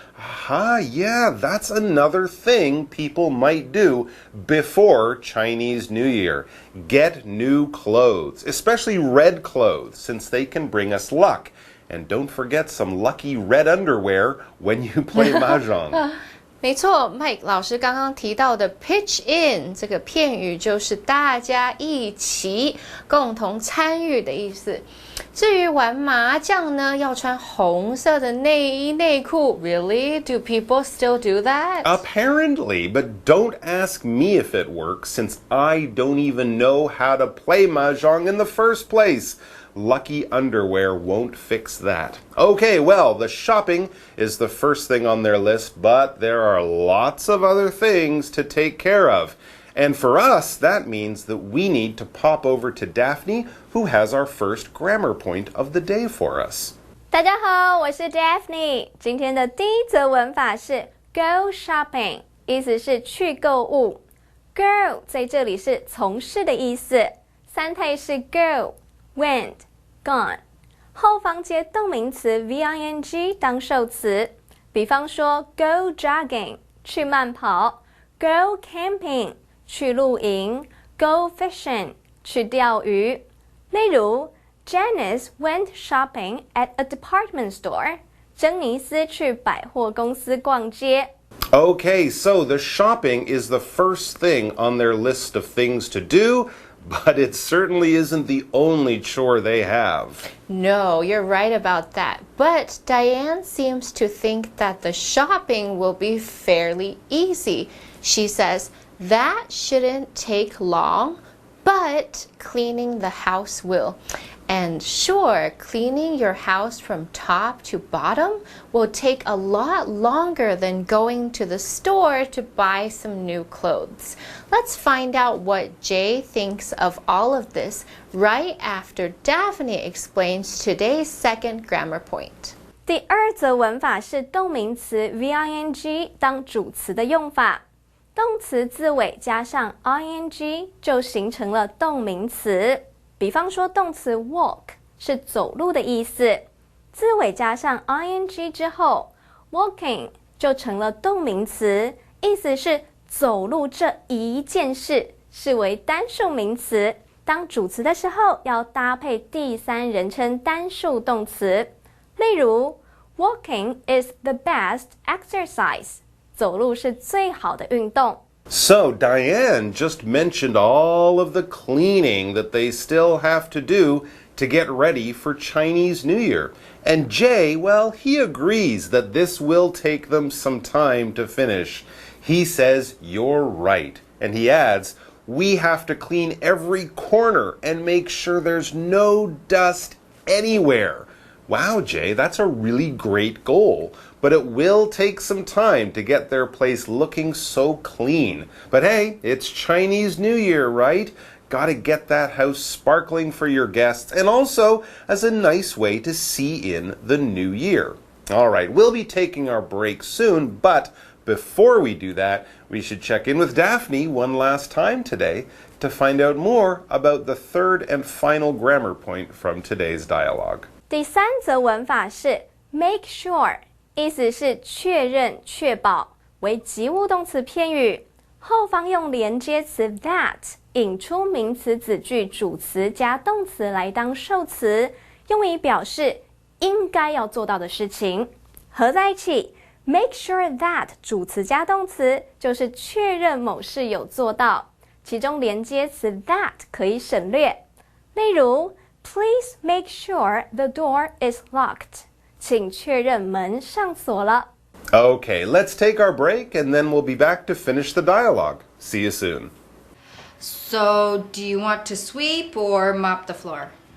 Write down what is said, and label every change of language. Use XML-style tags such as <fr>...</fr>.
<en>Aha, yeah, that's another thing people might do before Chinese New Year. Get new clothes, especially red clothes, since they can bring us luck. And don't forget some lucky red underwear when you play mahjong.</en> <zh>没错 ，Mike 老师刚刚提到的 pitch in 这个片语就是大家一起共同参与的意思。至于玩麻将呢，要穿红色的内衣内裤 ，</zh> <en>Really? Do people still do that? Apparently, but don't ask me if it works since I don't even know how to play mahjong in the first place. Lucky underwear won't fix that. Okay, well, the shopping is the first thing on their list, but there are lots of other things to take care of. And for us, that means that we need to pop over to Daphne, who has our first grammar point of the day for us.</en> <zh>大家好，我是 Daphne。今天的第一则文法是 go shopping， 意思是去购物。 Go 在这里是从事的意思，三态是 go、went、gone， 后方接动名词 VING 当受词。比方说 go jogging 去慢跑， go camping 去露营， go fishing 去钓鱼。例如</zh> <en>Janice went shopping at a department store.</en> <zh>珍妮斯去百货公司逛街。</zh> <en>Okay, so the shopping is the first thing on their list of things to do, but it certainly isn't the only chore they have. No, you're right about that. But Diane seems to think that the shopping will be fairly easy. She says, that shouldn't take long, but cleaning the house will. And sure, cleaning your house from top to bottom will take a lot longer than going to the store to buy some new clothes. Let's find out what Jay thinks of all of this right after Daphne explains today's second grammar point.</en> <zh>第二则文法是动名词 VING 当主词的用法。动词字尾加上 ing 就形成了动名词。比方说动词 walk 是走路的意思，字尾加上 ing 之后 walking 就成了动名词，意思是走路这一件事，视为单数名词。当主词的时候要搭配第三人称单数动词。例如</zh> <en>walking is the best exercise，</en> <zh>走路是最好的运动。</zh> <en>So, Diane just mentioned all of the cleaning that they still have to do to get ready for Chinese New Year. And Jay, well, he agrees that this will take them some time to finish. He says, you're right. And he adds, we have to clean every corner and make sure there's no dust anywhere. Wow, Jay, that's a really great goal. But it will take some time to get their place looking so clean. But hey, it's Chinese New Year, right? Gotta get that house sparkling for your guests and also as a nice way to see in the new year. All right, we'll be taking our break soon, but before we do that, we should check in with Daphne one last time today to find out more about the third and final grammar point from today's dialogue.</en> <zh>第三则文法是 make sure， 意思是确认、确保，为及物动词片语，后方用连接词 that 引出名词子句主词加动词来当受词，用以表示应该要做到的事情。合在一起 make sure that 主词加动词就是确认某事有做到，其中连接词 that 可以省略。例如</zh> <en>Please make sure the door is locked.</en> <zh>请确认门上锁了。</zh> <en>Okay, let's take our break and then we'll be back to finish the dialogue. See you soon. So, do you want to sweep or mop the floor?</en>